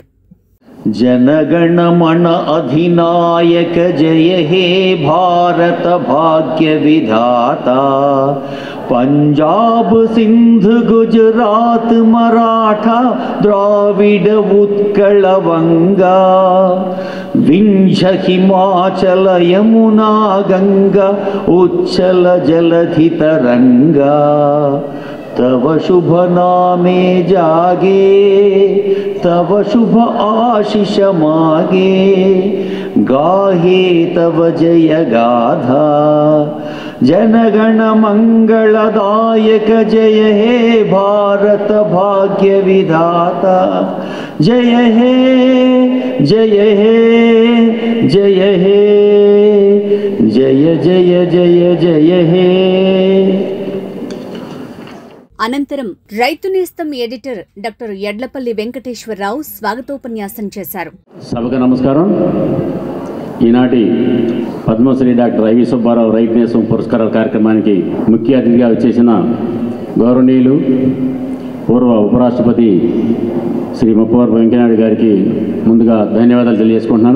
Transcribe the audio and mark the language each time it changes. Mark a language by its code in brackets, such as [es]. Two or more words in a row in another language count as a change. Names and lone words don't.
[bn] জনগণমন অধিনায়ক জয় হে ভারত ভাগ্য বিধাতা পাঞ্জাব সিন্ধ গুজরাত মারাঠা দ্রাবিড় উৎকল বঙ্গা বিন্ধ্য হিমাচল যমুনা গঙ্গা উচ্চল জলধি তরঙ্গা তব শুভ নামে জাগে, তব শুভ আশীষ মাগে, গাহে তব জয় গাথা। জনগণ মঙ্গলদায়ক জয় হে ভারত ভাগ্য বিধাতা। জয় হে জয় হে জয় হে জয় জয় জয় জয় হে। [te] అనంతరం రైతు నేస్తం ఎడిటర్ డాక్టర్ యడ్లపల్లి వెంకటేశ్వరరావు స్వాగతోపన్యాసం చేశారు. సభకు నమస్కారం. ఈనాటి పద్మశ్రీ డాక్టర్ ఐవి సుబ్బారావు రైతు నేస్తం పురస్కారాల కార్యక్రమానికి ముఖ్య అతిథిగా వచ్చేసిన గౌరవనీయులు పూర్వ ఉపరాష్ట్రపతి శ్రీ ముప్పవరపు వెంకయ్యనాయుడు గారికి ముందుగా ధన్యవాదాలు తెలియజేసుకుంటున్నాను.